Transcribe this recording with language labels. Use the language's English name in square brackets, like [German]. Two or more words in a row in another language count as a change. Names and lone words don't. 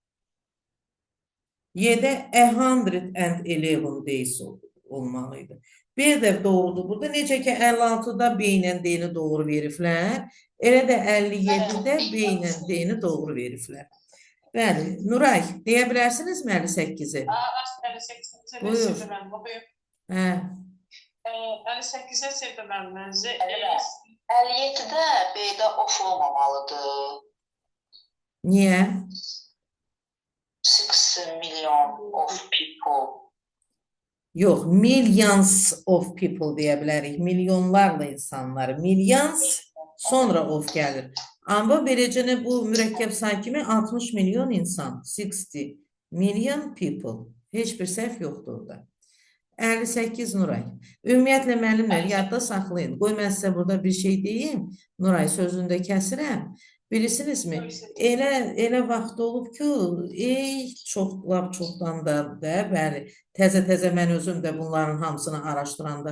[Azerbaijani] Y-də 111 days olmalıydı. B də doğrudur burada, necə ki 56-da B ilə D-ni doğru veriblər, elə də 57-də B ilə D-ni doğru veriblər. Bəli, Nuray, deyə bilərsiniz mi 58-i? 58-i sevdim mən, baxıyım. 58-i sevdim mən. 57-də B-də off olmamalıdır. Niyə? [English] 60 million of people. [Azerbaijani] Yox, [English] millions of people [Azerbaijani] deyə bilərik. Milyonlarla insanlar. Millions, sonra of gəlir. Amma beləcə bu mürəkkəb say kimi 60 milyon insan. [English] 60 million people. [Azerbaijani] Heç bir səhv yoxdur orada. 58 Nuray. Ümumiyyətlə müəllimlər yadda saxlayın. Qoy mən sizə burada bir şey deyim. Nuray sözündə kəsirəm. Bilirsinizmi? Elə vaxt olub ki, çoxdan da, bəli, təzə mən özüm də bunların hamısını araşdıranda.